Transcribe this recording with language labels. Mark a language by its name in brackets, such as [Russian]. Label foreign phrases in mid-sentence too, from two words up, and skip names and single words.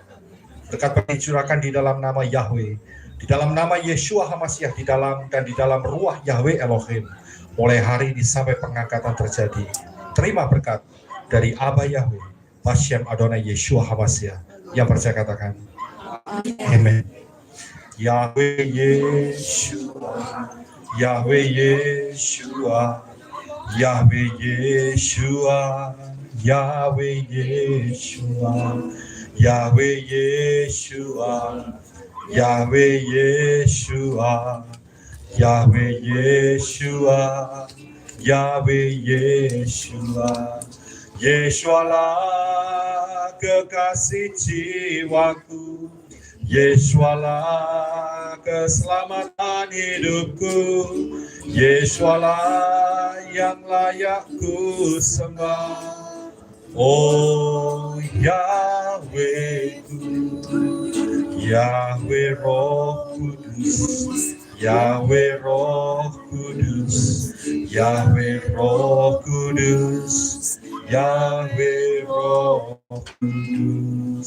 [Indonesian] Berkat dicurahkan di dalam nama Yahweh, di dalam nama Yeshua HaMashiach, di dalam dan di dalam ruah Yahweh Elohim, mulai hari ini sampai pengangkatan terjadi. Terima berkat dari Abba Yahweh, Hashem Adonai Yeshua HaMashiach. Yang percaya katakan, Amen. Yahweh Yeshua, Yahweh Yeshua, Yahweh Yeshua, Yahweh Yeshua, Yahweh Yeshua, Yahweh Yeshua, Yahweh Yeshua, Yahweh Yeshua, Yeshua lah kekasih jiwaku, Yeshua lah keselamatan hidupku, Yeshua lah yang layak ku sembah. Oh Yahweh, Yahweh Roh Kudus, Yahweh Roh Kudus, Yahweh Roh Kudus, Yahweh Roh Kudus.